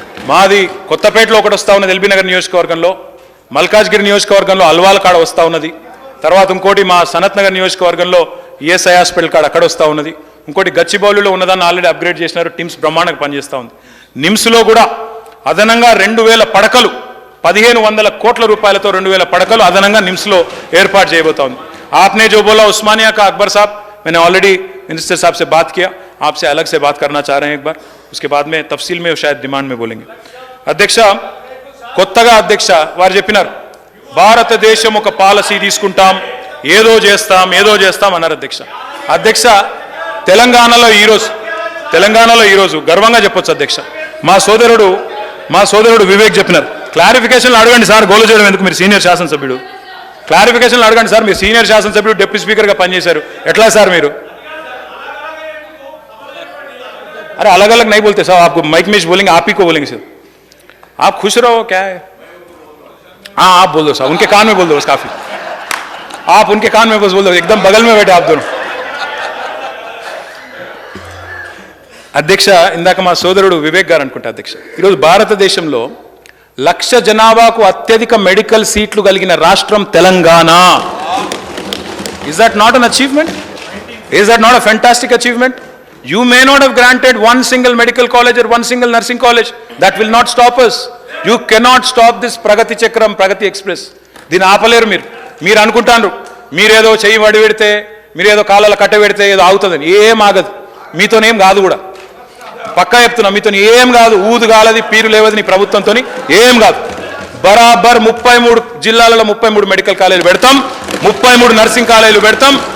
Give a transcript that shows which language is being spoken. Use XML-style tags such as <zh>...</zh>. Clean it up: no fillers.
<te>మాది కొత్తపేటలో ఒకటి వస్తూ ఉన్నది, ఎల్బీనగర్ నియోజకవర్గంలో, మల్కాజ్గిరి నియోజకవర్గంలో అల్వాల్ కాడ వస్తూ ఉన్నది, తర్వాత ఇంకోటి మా సనత్ నగర్ నియోజకవర్గంలో ఈఎస్ఐ హాస్పిటల్ కాడ అక్కడ వస్తూ ఉన్నది, ఇంకోటి గచ్చిబౌలిలో ఉన్నదాన్ని ఆల్రెడీ అప్గ్రేడ్ చేసినారు, టిమ్స్ బ్రహ్మాండంగా పనిచేస్తూ ఉంది. నిమ్స్లో కూడా అదనంగా 2,000 పడకలు, 1,500 కోట్ల రూపాయలతో 2,000 పడకలు అదనంగా నిమ్స్లో ఏర్పాటు చేయబోతా ఉంది.</te> <hi>आपने जो बोला उस्मानिया का, अकबर साहब, मैंने ऑलरेडी मिनिस्टर साहब से बात किया, आपसे अलग से बात करना चाह रहे हैं एक बार, उसके बाद में तफसील में शायद डिमांड में बोलेंगे.</hi> <te>అధ్యక్ష కొత్తగా అధ్యక్ష వారు చెప్పినారు, భారతదేశం ఒక పాలసీ తీసుకుంటాం, ఏదో చేస్తాం అన్నారు అధ్యక్ష. అధ్యక్ష తెలంగాణలో ఈరోజు గర్వంగా చెప్పొచ్చు అధ్యక్ష, మా సోదరుడు వివేక్ చెప్పినారు, క్లారిఫికేషన్లు అడగండి సార్, గోలు చేయడం ఎందుకు, మీరు సీనియర్ శాసనసభ్యుడు, క్లారిఫికేషన్లు అడగండి సార్, మీరు సీనియర్ శాసనసభ్యుడు, డిప్యూటీ స్పీకర్గా పనిచేశారు, ఎట్లా సార్ మీరు?</te> <hi>अरे अलग अलग नहीं बोलते साहब, आपको माइक में बोलेंगे, आप ही को बोलेंगे सर, आप खुश रहो, क्या है? हाँ आप बोल दो साहब, उनके कान में बोल दो बस, काफी, आप उनके कान में बस बोल दो, एकदम बगल में बैठे आप दोनों.</hi> <te>అధ్యక్ష ఇందాక మా సోదరుడు వివేక్ గారు అనుకుంటా అధ్యక్ష, ఈరోజు భారతదేశంలో 1,00,000 జనాభాకు అత్యధిక మెడికల్ సీట్లు కలిగిన రాష్ట్రం Telangana.</te> <en>Is that not an achievement? Is that not a fantastic achievement? You may not have granted one single medical college or one single nursing college. That will not stop us. You cannot stop this Pragati Chakram, Pragati Express.</en> <te>దీన్ని ఆపలేరు మీరు అనుకుంటారు, మీరేదో చెయ్యి వడి పెడితే, మీరేదో కాలాల కట్ట పెడితే ఏదో ఆగుతుందని. ఏం ఆగదు, మీతోనేం కాదు కూడా, పక్కా చెప్తున్నా, మీతో ఏం కాదు, ఊదు కాలది, పీరు లేవది నీ ప్రభుత్వంతో ఏం కాదు. బరాబర్ 33 జిల్లాలలో 33 మెడికల్ కాలేజీలు పెడతాం, 33 నర్సింగ్ కాలేజీలు పెడతాం.</te>